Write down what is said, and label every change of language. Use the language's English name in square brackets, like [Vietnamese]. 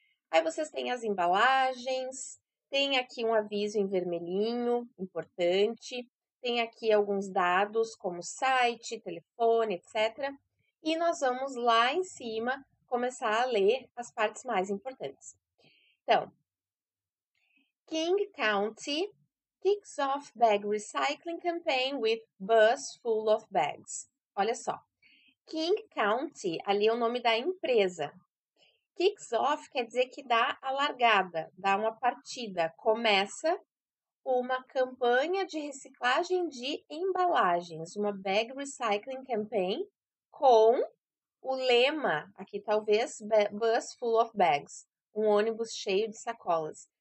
[Portuguese] Aí vocês têm as embalagens, tem aqui um aviso em vermelhinho, importante, tem aqui alguns dados como site, telefone, etc. E nós vamos lá em cima começar a ler as partes mais importantes. Então, [English] King County kicks off bag recycling campaign with bus full of bags. [Portuguese] Olha só, King County, ali é o nome da empresa. Kicks off quer dizer que dá a largada, dá uma partida, começa uma campanha de reciclagem de embalagens, uma [English] bag recycling campaign [Portuguese] com o lema, aqui talvez, [English] bus full of bags, [Portuguese] um ônibus cheio de sacolas.